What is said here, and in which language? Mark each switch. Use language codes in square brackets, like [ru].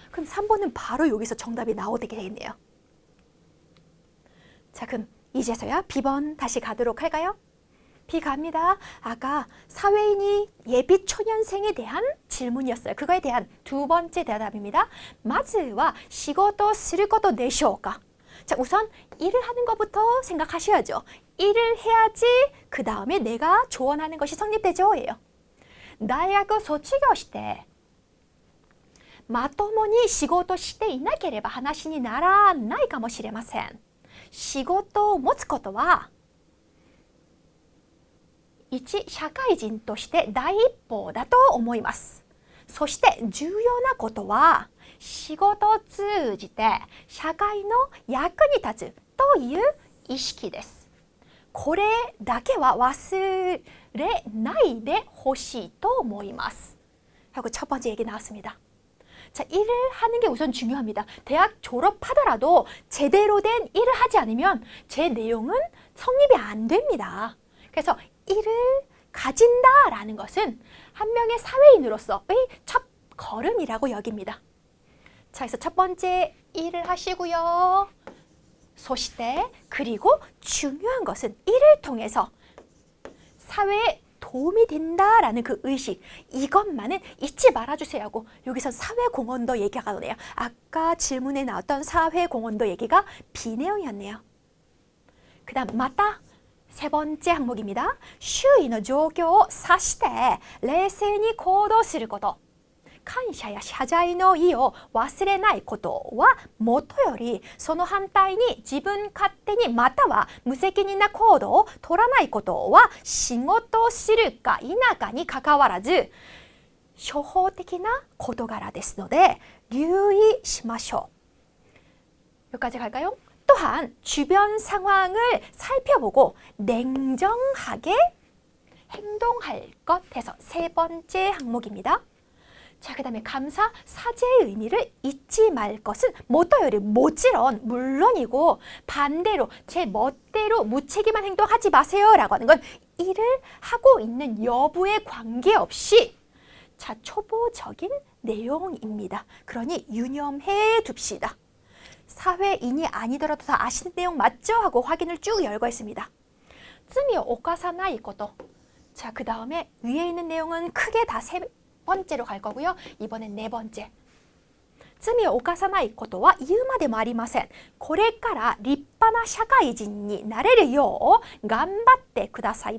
[ko] 그럼 3번은 바로 여기서 정답이 나오게 되겠네요. 자, 그럼 이제서야 B번 다시 가도록 할까요? B 갑니다. 아까 사회인이 예비 초년생에 대한 질문이었어요. 그거에 대한 두 번째 대답입니다. [ja] 마즈와 시고토することでしょうか? [ko] 자, 우선 일을 하는 것부터 생각하셔야죠. 일을 해야지 그 다음에 내가 조언하는 것이 성립되죠. 예요. [ja] 大学卒業してまともに仕事していなければ話にならないかもしれません。仕事を持つことは一社会人として第一歩だと思います。そして重要なことは仕事を通じて社会の役に立つという意識です。これだけは忘れないでほしいと思います. [ko] 하고 첫 번째 얘기 나왔습니다. 자, 일을 하는 게 우선 중요합니다. 대학 졸업하더라도 제대로 된 일을 하지 않으면 제 내용은 성립이 안 됩니다. 그래서 일을 가진다라는 것은 한 명의 사회인으로서의 첫 걸음이라고 여깁니다. 자, 그래서 첫 번째 일을 하시고요. 소시대 그리고 중요한 것은 일을 통해서 사회에 도움이 된다라는 그 의식 이것만은 잊지 말아주세요 하고 여기서 사회공헌도 얘기가 나오네요. 아까 질문에 나왔던 사회공헌도 얘기가 B 내용이었네요. 그 다음 맞다. 세 번째 항목입니다. [ja] 周囲の状況を察して冷静に行動すること。感謝や謝罪の意を忘れないことはもとよりその反対に自分勝手にまたは無責任な行動を取らないことは仕事をするか否かにかかわらず初歩的な事柄ですので留意しましょう. [ko] 여기까지 갈까요? 또한 주변 상황을 살펴보고 냉정하게 행동할 것 해서 세 번째 항목입니다. 자, 그 다음에 감사, 사죄의 의미를 잊지 말 것은 뭐또요리 물론이고 반대로 제 멋대로 무책임한 행동하지 마세요 라고 하는 건 일을 하고 있는 여부에 관계없이 자, 초보적인 내용입니다. 그러니 유념해 둡시다. 사회인이 아니더라도 다 아시는 내용 맞죠? 하고 확인을 쭉 열거 있습니다. [ja] 罪を犯さないこと. [ko] 자, 그 다음에 위에 있는 내용은 크게 다 세 번째로 갈 거고요. 이번엔 네 번째. [ja] 罪を犯さないことは言うまでもありません。これから立派な社会人になれるよう頑張ってください。